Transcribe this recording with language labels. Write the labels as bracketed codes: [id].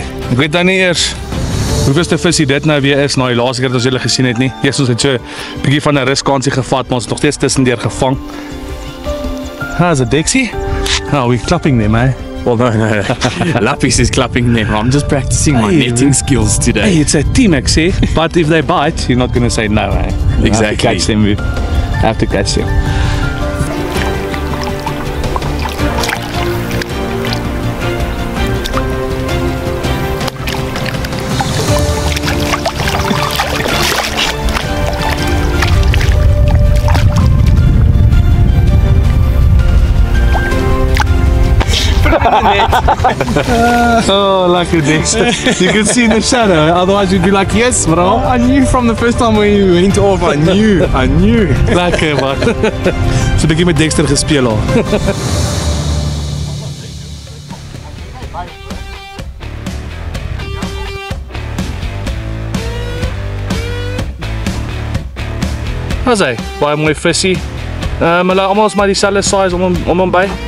[af] Ek weet nou nie eers hoeveelste visie dit nou weer is na die laaste keer wat ons julle gesien het nie. Eers ons het so 'n bietjie van 'n ruskansie gevat, maar ons het nog steeds tussendeur gevang. [en] Is it Dixie? Oh, we're clapping them, eh? Well, no. Lapis is clapping them. I'm just practicing my netting skills today. Hey, it's a team, see? But if they bite, you're not going to say no, eh? You Exactly. have to catch them. You have to catch them. Oh, lucky Dixter. You could see in the shadow, otherwise you'd be like, yes, bro. I knew from the first time when you went off, I knew. [af] Lekker man. So 'n bietjie met Dexter gespeel al. Wat sê? Baie mooi visie. Hulle almal is maar dieselfde size om hom by.